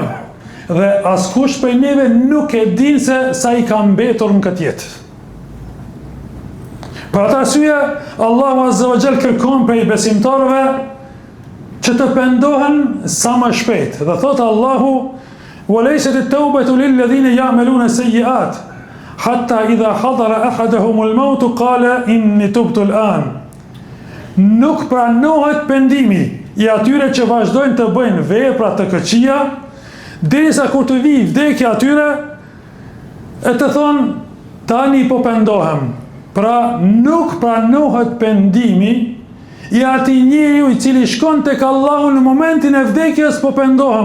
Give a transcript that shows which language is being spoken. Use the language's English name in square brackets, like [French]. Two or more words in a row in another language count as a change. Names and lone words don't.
[Albanian] Dhe askush prej neve nuk e din se sa i ka mbetur në këtë jetë. Për atë arsye, Allahu [Arabic] عز وجل [Albanian] kërkon prej besimtarëve që të pendohen sa më shpejt. Dhe thotë Allahu: [Arabic] "وليست التوبة للذين يعملون السيئات حتى إذا حضر أحدهم الموت قال إني تبت الآن." [Albanian] Nuk pranohet pendimi i atyre që vazhdojnë të bëjnë vepra të këqija, derisa kur të vijë vdekja atyre, e të thonë tani po pendohem. Pra nuk pranohet pendimi i atij njeriu i cili shkon tek Allahu në momentin e vdekjes, po pendohem.